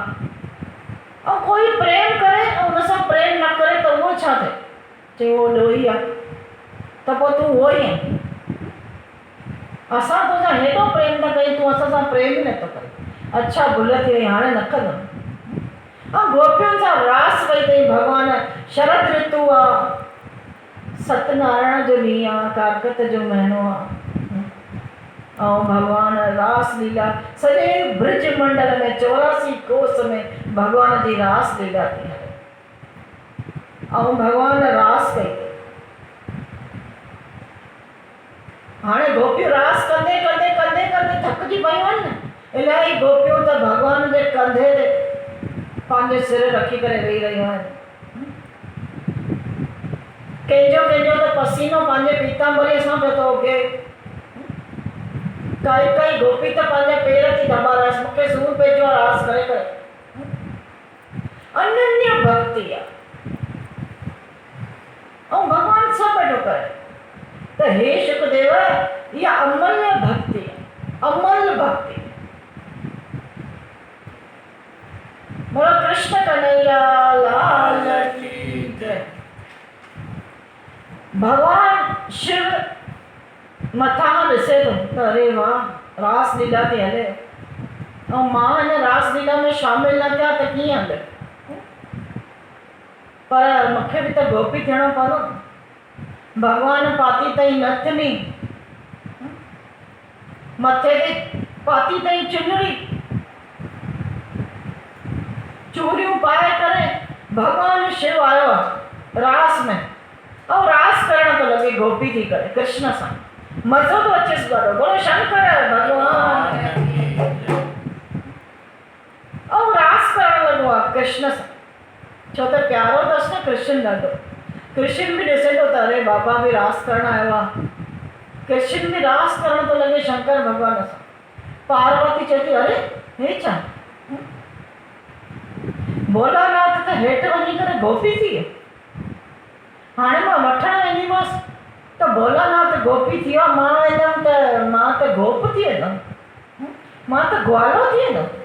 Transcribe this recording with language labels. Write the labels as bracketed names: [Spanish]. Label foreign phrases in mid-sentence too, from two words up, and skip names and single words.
[Sindhi] ऐं कोई प्रेम करे ऐं हुन सां प्रेम न करे त उहो छा थिए, चई उहो ॾोही आहे, त पोइ तूं उहो ई आहे। असां तोसां हेॾो प्रेम था कयूं, तूं असां सां प्रेम ई नथो करे। अच्छा भुल थी वई, हाणे न कंदुमि। ऐं गोपियुनि सां रास कई अथई भॻवान। शरद ऋतु आहे, सत्यनारायण जो ॾींहुं आहे, कार्तिक जो महीनो आहे, ऐं भॻवान रास लीला सॼे ब्रज मंडल में 84 कोस में भॻवान जी रास लीला थी हले, ऐं भॻवान रास कई। हाणे गोपियूं रास कंदे कंदे कंदे कंदे थकिजी पयूं आहिनि न। इलाही गोपियूं त भॻवान जे कंधे ते पंहिंजे सिर रखी करे वेही रहियूं आहिनि। कंहिंजो कंहिंजो त पसीनो पंहिंजे पीतांबरीअ सां पियो थो उगे। काई काई गोपी त पंहिंजा पेर थी दॿाराएसि, मूंखे सूरु पइजो आहे रास करे करे। अनन्य भक्ति आहे ऐं भॻवानु सभु वेठो करे। त हे शुकदेव, इहा अमूल्य भक्ति आहे, अमूल्य भक्ति। [Hindi] बोलो कृष्ण कन्हैया लाल की जय। [Sindhi] भगवान शिव मथां ॾिसे थो त अरे वाह, रास लीला थी हले ऐं मां हिन रास लीला में शामिल न थिया त कीअं हले। पर मूंखे बि त गोपी थियणो पवंदो। भगवान पाती अथई नथनी, मथे ते पाती अथई चुनरी, चूड़ियूं पाए करे भगवान शिव आयो आहे रास में, ऐं रास करण थो लॻे गोपी थी करे कृष्ण सां। मज़ो थो अचेसि ॾाढो। बोलो शंकर भगवान। ऐं रास करण लॻो आहे कृष्ण सां, छो त प्यारो अथसि न कृष्ण ॾाढो। कृष्ण बि ॾिसे थो त अरे बाबा बि रास करण आयो आहे। कृष्ण बि रास करण थो लॻे शंकर भॻवान सां। पार्वती चए थी अरे हे छा, भोलानाथ त हेठि वञी करे गोपी थी वियो, हाणे मां वठणु वेंदीमांसि त भोलानाथ गोपी थी वियो, मां वेंदमि त मां त गोप थी वेंदमि, मां त ग्वालो थी वेंदमि।